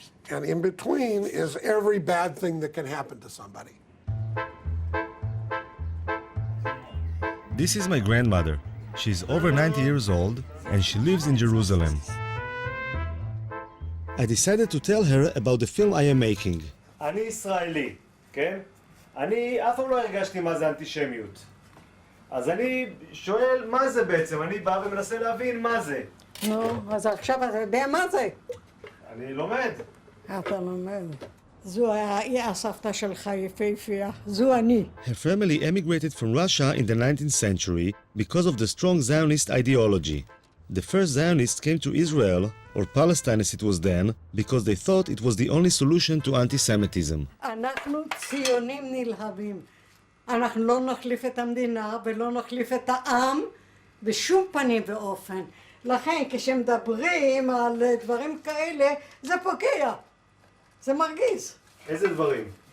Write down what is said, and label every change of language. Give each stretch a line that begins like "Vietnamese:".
English: And in between is every bad thing that can happen to somebody. This is my grandmother. She's over 90 years old and she lives in Jerusalem. I decided to tell her about the film I am making.
Hebrew: אני ישראלי, כן? אני אף פעם לא הרגשתי מה זה אנטישמיות. אז אני שואל מה זה בעצם, אני בא ומנסה להבין מה זה. נו, אז עכשיו אתה יודע מה זה? אני לומד. אתה לומד. זו הסבתא שלך יפהפייה, זו אני.
English: Her family emigrated from Russia in the 19th century because of the strong Zionist ideology. The first Zionists came to Israel, or Palestine as it was then, because they thought it was the only solution to anti-Semitism.
Hebrew: אנחנו ציונים נלהבים. אנחנו לא נחליף את המדינה ולא נחליף את העם בשום פנים ואופן. לכן כשמדברים על דברים כאלה, זה פוגע. זה מרגיז. איזה דברים?